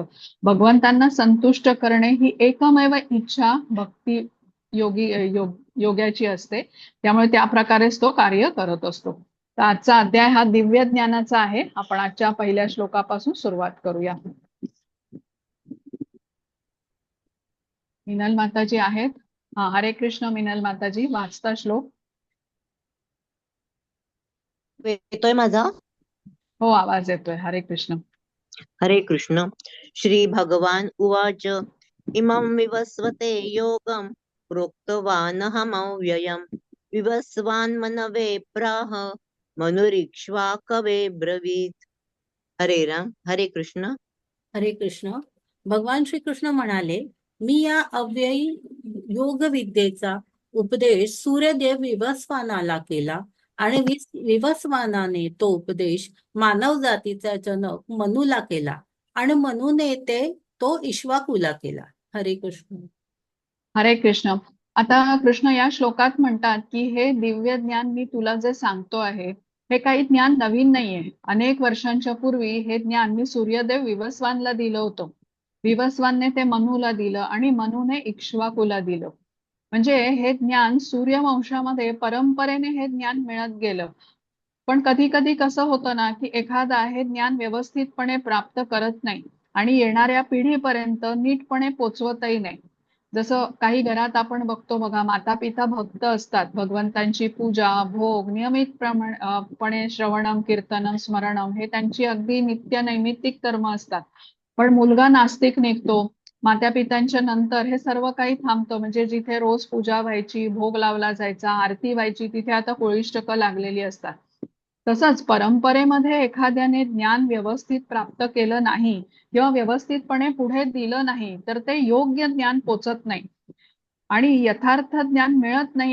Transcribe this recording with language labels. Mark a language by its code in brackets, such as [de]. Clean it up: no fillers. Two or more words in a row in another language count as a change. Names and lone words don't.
[mr] भगवंतांना संतुष्ट करणे ही एकमेव इच्छा भक्ती योग्याची असते. त्यामुळे त्या प्रकारेच तो कार्य करत असतो. तर आजचा अध्याय हा दिव्य ज्ञानाचा आहे. आपण आजच्या पहिल्या श्लोकापासून सुरुवात करूया. मिनल माताजी आहेत? हा, हरे कृष्ण मिनल माताजी, वाचता श्लोक. येतोय माझा? हो, आवाज येतोय. हरे कृष्ण. हरे कृष्ण. [sa] श्री भगवान उवाच इमं विवस्वते योगं प्रोक्तवानहमव्ययम् विवस्वान् मनवे प्राह मनुरीक्ष्वा कवे ब्रवीत. [mr] हरे राम. हरे कृष्ण. हरे कृष्ण. भगवान श्रीकृष्ण म्हणाले, मी या अव्ययी योग विद्येचा उपदेश सूर्यदेव विवस्वानाला केला आणि विवस्वानाने तो उपदेश मानव जातीचा जनक मनूला केला आणि मनूने तो इक्ष्वाकूला केला. हरे कृष्ण. हरे कृष्ण. आता कृष्ण या श्लोकात म्हणतात की हे दिव्य ज्ञान मी तुला जे सांगतो आहे हे काही ज्ञान नवीन नाहीये. अनेक वर्षांच्या पूर्वी हे ज्ञान मी सूर्यदेव विवस्वानला दिलं होतं. विवस्वानने ते मनूला दिलं आणि मनूने इक्ष्वाकूला दिलं. म्हणजे हे ज्ञान सूर्यवंशामध्ये परंपरेने हे ज्ञान मिळत गेलं. पण कधी कधी कसं होतं ना की एखादा हे ज्ञान व्यवस्थितपणे प्राप्त करत नाही आणि येणाऱ्या पिढीपर्यंत नीटपणे पोचवतही नाही. जसं काही घरात आपण बघतो बघा, माता पिता भक्त असतात. भगवंतांची पूजा, भोग नियमितपणे [sa] श्रवणम, कीर्तनम, स्मरणम [mr] हे त्यांची अगदी नित्य नैमित्तिक कर्म असतात. पण मुलगा नास्तिक निघतो, माता पित्यांच्या नंतर हे सर्व काही थांबतं. म्हणजे जिथे रोज पूजा व्हायची, भोग लावला जायचा, आरती व्हायची, तिथे आता कोळिष्टकं लागलेली असतात. तसंच परंपरेमध्ये एखाद्याने ज्ञान व्यवस्थित प्राप्त केलं नाही किंवा व्यवस्थितपणे पुढे दिलं नाही तर ते योग्य ज्ञान पोचत नाही आणि यथार्थ ज्ञान मिळत नाही.